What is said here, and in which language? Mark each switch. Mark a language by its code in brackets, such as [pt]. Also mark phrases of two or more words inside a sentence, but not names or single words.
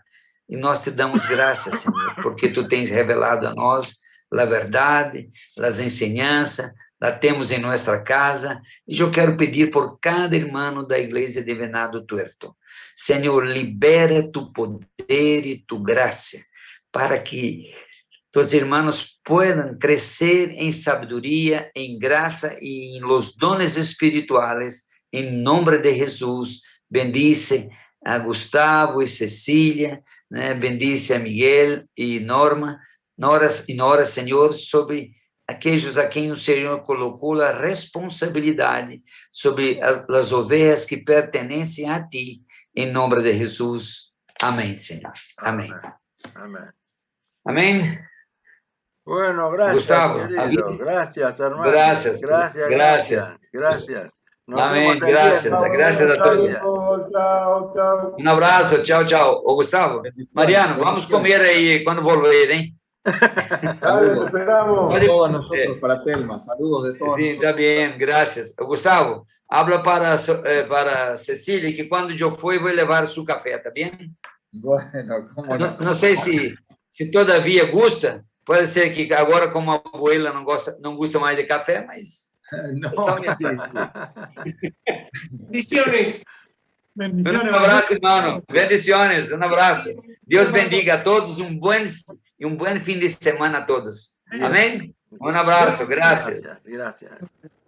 [pt] E nós te damos graças, Senhor, porque tu tens revelado a nós a verdade, as enseñanças, la temos em nossa casa. E eu quero pedir por cada irmão da Igreja de Venado Tuerto. Senhor, libera tu poder e tu graça para que os irmãos puedan crescer em sabedoria, em graça e em [es] los dones espirituales. [pt] Em nome de Jesus, bendice a Gustavo e Cecília, né? Bendice a Miguel e Norma. Nora, Senhor, sobre aqueles a quem o Senhor colocou a responsabilidade sobre as ovelhas que pertencem a ti. Em nome de Jesus. Amém, Senhor. Amém. [es] Amén. [pt] Amém. [es] Bueno, gracias, Gustavo, querido. Gracias, hermano. Gracias. Gracias. Nos Amén, vemos el gracias. viernes. Gracias a todos. Chao, chao. [pt] Um abraço, tchau, tchau. Ô, Gustavo, Mariano, vamos comer aí quando volver, hein? [es] Dale, te esperamos. [pt] Pode- [es] Todos nosotros para Telma, saludos de todos [pt] Sim, [es] nosotros. [pt] está bem, graças. Ô, Gustavo, habla para Cecília que quando eu for, vou levar seu café, tá bem? [es] Bueno, cómo no. [pt] Não sei se [es] todavia gusta, [pt] pode ser que agora, como a abuela não gosta mais de café, mas... [es] No, sí, sí. Bendiciones. [pt] Um abraço, irmão. Bendiciones, um abraço. Deus bendiga a todos, um bom fim de semana a todos. Amém? Um abraço, graças. [es] Gracias.